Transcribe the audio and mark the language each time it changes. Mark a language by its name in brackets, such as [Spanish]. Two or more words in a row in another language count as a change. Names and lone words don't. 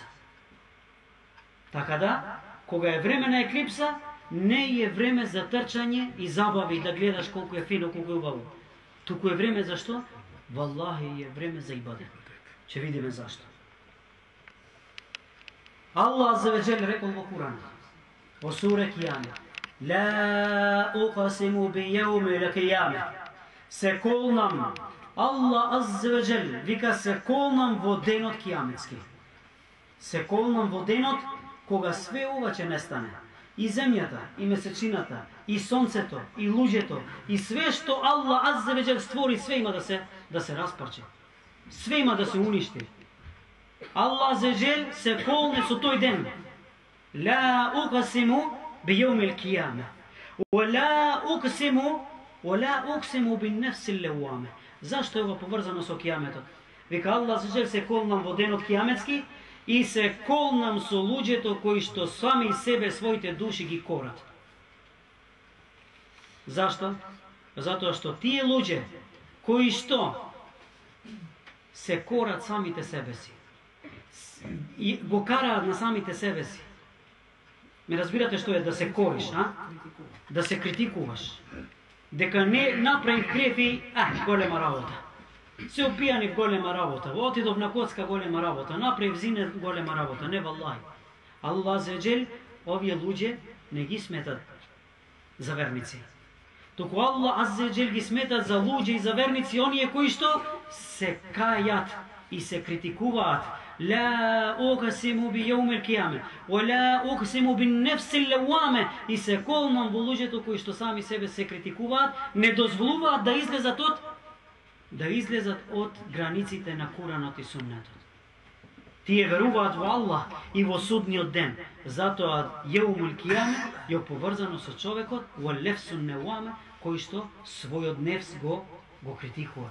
[Macedonian] Така да, кога е време на еклипса, не е време за трчање и забави да гледаш колку е фино, колку е убаво. Туку е време за што? Валлахи е време за ибадет. Ќе видиме зашто. [Arabic] الله عز وجل [Macedonian] rekao во Kur'an, во суре Кијаме: [Arabic] "لا أقسم بيوم القيامة." [Macedonian] Се колнам, [Arabic] الله عز وجل [Macedonian] вика се колнам во денот кијаметски. Се колнам во денот кога све ова ќе нестане. И земјата, и месечината, и сонцето, и луѓето, и све што [Arabic] الله عز وجل [Macedonian] створи, све има да се распарче. Све има да се уништи. [Arabic] الله عز وجل [Macedonian] се колне со тој ден. [Arabic] لا أقسم بيوم القيامة. ولا أقسم بالنفس اللوامة. [Macedonian] Зашто е ова поврзано со кијаметот? Вика [Arabic] الله عز وجل [Macedonian] се колнам во денот кијаметски и се колнам со луѓето кои што сами себе своите души ги корат. Зашто? Затоа што тие луѓе кои што се корат самите себе си и го караат на самите себе си. Ме разбирате што е да се кориш, да се критикуваш. Дека не направив грефи, голема работа. Се опијани в голема работа, отидов на коцка голема работа, направив зине голема работа, не валлаhi. [Arabic] الله عز وجل [Macedonian] овие луѓе не ги сметат за верници. Туку [Arabic] الله عز وجل [Macedonian] ги сметат за луѓе и за верници, оние кои што се кајат и се критикуваат. [Arabic] لا أقسم بيوم القيامة ولا أقسم بالنفس اللوامة. [Macedonian] И се колнам во луѓето кои што сами себе се критикуваат, не дозволуваат да излезат од границите на Куранот и Суннетот. Тие веруваат во Аллах и во судниот ден. Затоа [Arabic] يوم القيامة [Macedonian] е поврзано со човекот во [Arabic] النفس اللوامة, [Macedonian] кој што својот нефс го критикува.